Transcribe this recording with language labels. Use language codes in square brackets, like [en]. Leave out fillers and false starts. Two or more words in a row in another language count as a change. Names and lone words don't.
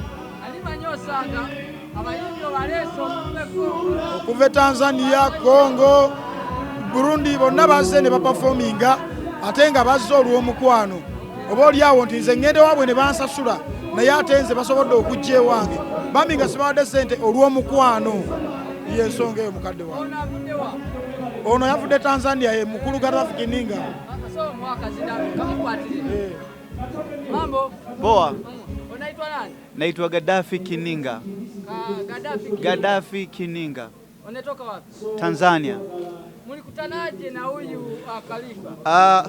[lg] okuva e Tanzania, Congo, Burundi bonna bazze ne baperforminga ate nga bazze olw'omukwano. Oba oliawo nti nze ngende waabwe ne bansasula naye ate nze basobodde okujja ewange bambi nga sibawadde ssente olw'omukwano. Y'ensonga eyo mukadde wange. Ono yavudde Tanzania ye mukulu Gaddafi Kininga. [sw] Mambo? Poa. Unaitwa nani? Naitwa Gaddafi Kininga. Gaddafi Kininga. Unatoka wapi? Tanzania. Mulikutanaje na huyu Khalifa?